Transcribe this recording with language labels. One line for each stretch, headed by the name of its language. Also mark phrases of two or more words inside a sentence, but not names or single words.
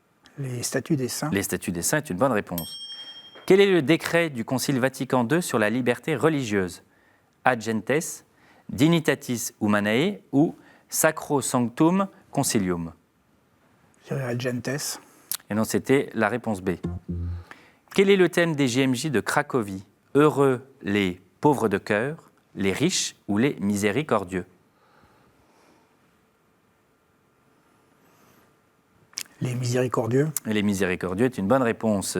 French: Les statuts des saints. Les statuts des saints est une bonne réponse. Quel est le décret du Concile Vatican II sur la liberté religieuse? Ad gentes, Dignitatis Humanae ou Sacro Sanctum Concilium? Je dirais Ad gentes. Et non, c'était la réponse B. Quel est le thème des JMJ de Cracovie? Heureux les pauvres de cœur, les riches ou les miséricordieux? Les miséricordieux. Et les miséricordieux est une bonne réponse.